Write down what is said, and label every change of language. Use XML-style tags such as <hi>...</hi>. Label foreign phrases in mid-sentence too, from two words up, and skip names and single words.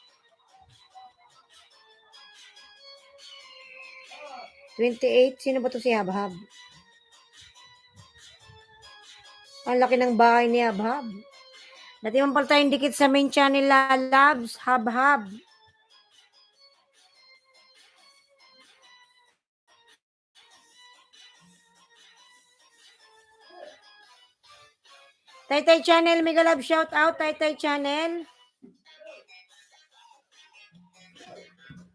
<tl>28. Sino ba to si Hab-Hab? Ang laki ng bahay ni Hab-Hab. Dati man pala tayong dikit sa</tl> <en>main channel</en> <tl>lalabs. Hab-Hab. Taytay channel.</tl> <en>Mega love shout out.</en> <tl>Taytay channel.</tl>